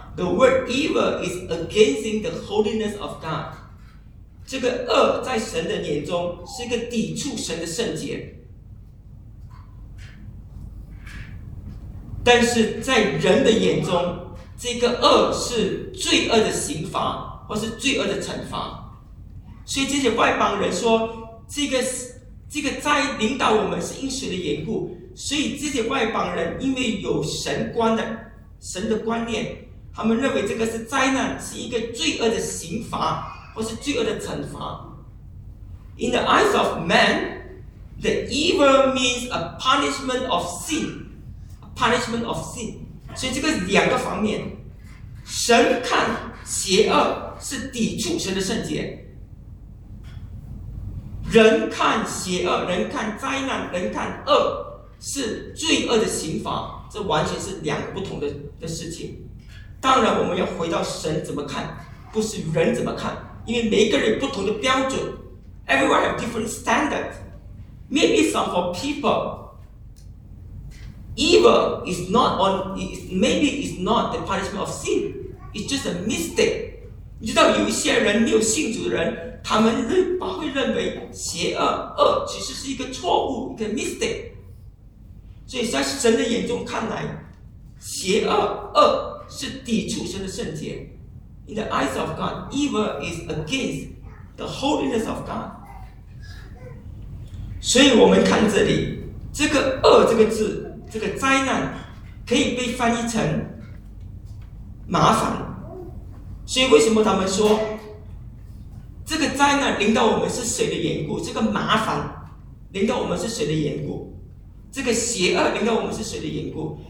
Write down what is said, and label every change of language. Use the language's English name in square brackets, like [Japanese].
[English] The word evil is against the holiness of God. [Chinese] 这个恶在神的眼中是一个抵触神的圣洁。但是在人的眼中，这个恶是罪恶的刑罚，或是罪恶的惩罚。所以这些外邦人说，这个灾临到我们是因谁的缘故？所以这些外邦人因为有神的观念，他们认为这个是灾难，是一个罪恶的刑罚或是罪恶的惩罚。 [English] In the eyes of man, the evil means a punishment of sin, a punishment of sin. [Chinese] 所以这个两个方面，神看邪恶是抵触神的圣洁。人看邪恶，人看灾难，人看恶，是罪恶的刑罚，这完全是两个不同 的事情。当然我们要回到神怎么看，不是人怎么看，因为每个人不同的标准。 [English] Everyone have different standard. Maybe some for people, evil is not on, maybe it's not the punishment of sin, it's just a mistake. [Chinese] 你知道有一些人没有信主的人，他们会认为邪恶恶其实是一个错误，一个 mistake。所以在神的眼中看来，邪恶恶是抵触神的圣洁。 [English] In the eyes of God, evil is against the holiness of God。 [Chinese] 所以我们看这里，这个恶这个字，这个灾难可以被翻译成麻烦。所以为什么他们说这个灾难临到我们是谁的缘故？这个麻烦临到我们是谁的缘故？这个邪恶临到我们是谁的缘故？